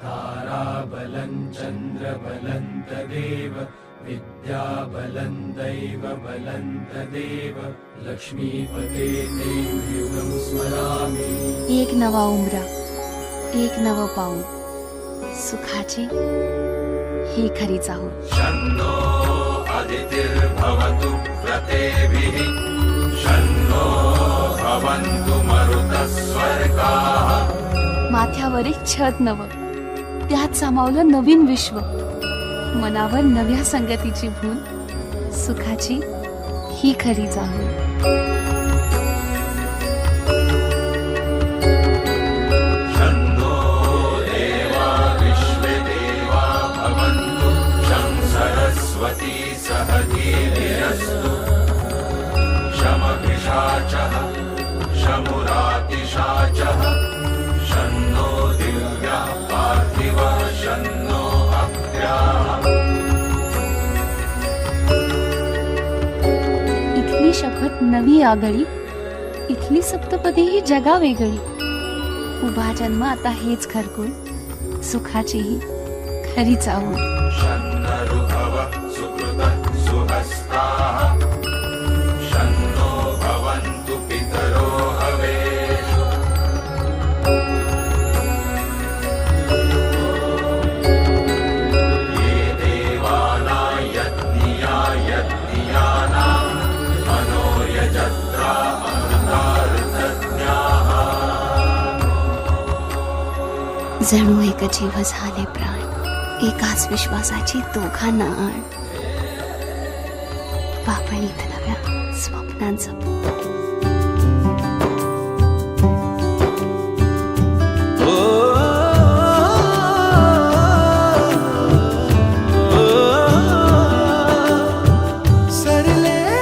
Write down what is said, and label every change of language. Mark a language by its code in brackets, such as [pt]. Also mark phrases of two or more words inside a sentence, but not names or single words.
[sa] ताराबलं चन्द्रबलं तदेव विद्याबलं दैवबलं तदेव लक्ष्मीपते ते युगं स्मरामि. [mr] एक नवा उमरा, एक नवं पाऊल, सुखाची ही खरी चाहूल. [sa] शन्नो अदितिर्भवतु व्रतेभिः शन्नो भवन्तु मरुतः स्वर्गाः. [mr] माथ्यावर एक छत नवं, त्यात सामावलं नवीन विश्व, मनावर नव्या संगतीची भूल, सुखाची ही खरी चाहूल. [sa] शन्नो देवा विश्वे देवा भवन्तु शं सरस्वती सहधीर्यस्तु शमभिषाचः शमुरातिशाचः शन्नो दिव्यः पार्थिवः शन्नो अग्र्याः. [mr] इथली शपथ नवी आगळी, इथली सप्तपदी ही जगा वेगळी. उभा जन्म आता हेच घरकुल, सुखाची ही खरी चाहूल. [sa] शन्नऋभव सुकृतः सुहस्ताः शन्नो भवन्तु पितरो हवेषु. ये देवानां यज्ञिया यज्ञियानां मनो यजत्रा अमृतार्थज्ञाः. [mr] जणू एक जीव झाले प्राण, एकाच विश्वासाची दोघांना आण. पापणीत नव्या स्वप्नांचं सरले